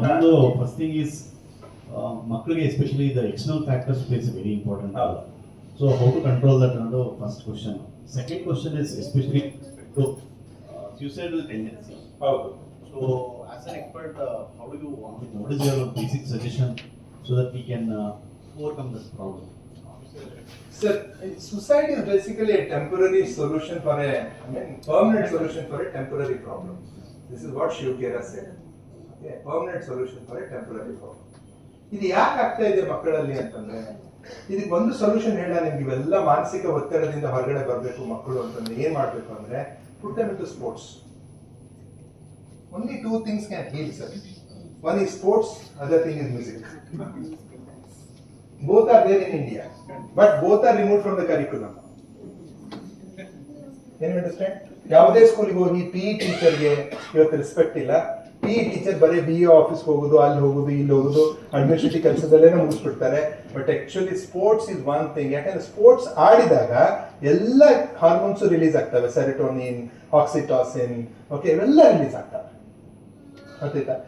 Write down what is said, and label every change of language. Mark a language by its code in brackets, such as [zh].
[en] ಒಂದು first thing is ಮಕ್ಕಳಿಗೆ especially the external factors place a very important. So how to control that ಅನ್ನೋದು first question. Second question is especially to suicidal tendency. [kn] ಹೌದು. [en] So as an expert, how do you what is your basic suggestion so that we can overcome this problem? Sir, suicide is basically a temporary solution for permanent solution for a temporary problem. This is what Shiv Khera said. Okay, permanent solution for a temporary problem. [kn] ಇದು ಯಾಕೆ ಆಗ್ತಾ ಇದೆ ಮಕ್ಕಳಲ್ಲಿ ಅಂತಂದ್ರೆ, ಇದಕ್ಕೆ ಒಂದು solution ಹೇಳ ನಿಮ್ಗೆ. ಇವೆಲ್ಲ ಮಾನಸಿಕ ಒತ್ತಡದಿಂದ ಹೊರಗಡೆ ಬರಬೇಕು ಮಕ್ಕಳು ಅಂತಂದ್ರೆ ಏನ್ ಮಾಡ್ಬೇಕು ಅಂದ್ರೆ, [en] put them into sports. Only two things can heal, sir. One is sports, other thing is music. Both are there in India, but both are removed from the curriculum. Can you understand? [kn] ಯಾವುದೇ ಸ್ಕೂಲಿಗೆ ಹೋಗಿ PE ಟೀಚರ್ಗೆ ಇವತ್ತು respect ಇಲ್ಲ. PE teacher ಬರೀ BE ಆಫೀಸ್ಗೆ ಹೋಗೋದು, ಅಲ್ಲಿ ಹೋಗೋದು, ಇಲ್ಲಿ ಹೋಗೋದು, administrative ಕೆಲಸದಲ್ಲೇ ಮುಗಿಸ್ಬಿಡ್ತಾರೆ. [en] But actually sports is one thing. [kn] ಯಾಕಂದ್ರೆ ಸ್ಪೋರ್ಟ್ಸ್ ಆಡಿದಾಗ ಎಲ್ಲ ಹಾರ್ಮೋನ್ಸ್ ರಿಲೀಸ್ ಆಗ್ತವೆ, ಸೆರೋಟೋನಿನ್, ಆಕ್ಸಿಟಾಸಿನ್, ಓಕೆ, ಇವೆಲ್ಲ ರಿಲೀಸ್ ಆಗ್ತವೆ. ಗೊತ್ತಾಯ್ತಾ?